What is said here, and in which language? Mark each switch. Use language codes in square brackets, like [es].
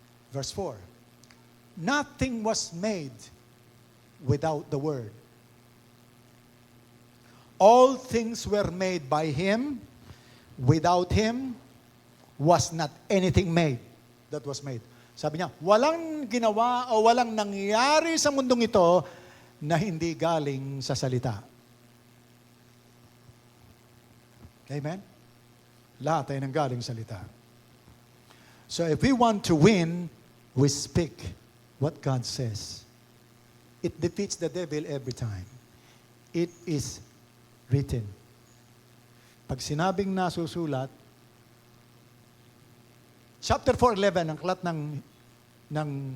[en] Verse 4. Nothing was made without the Word. All things were made by Him. Without Him was not anything made that was made. [tl] Sabi niya, walang ginawa o walang nangyari sa mundong ito na hindi galing sa salita. Amen? Lahat ay nanggaling salita. [en] So if we want to win, we speak what God says. It defeats the devil every time. It is written. [tl] Pag sinabing nasusulat, chapter 4:11 ang aklat ng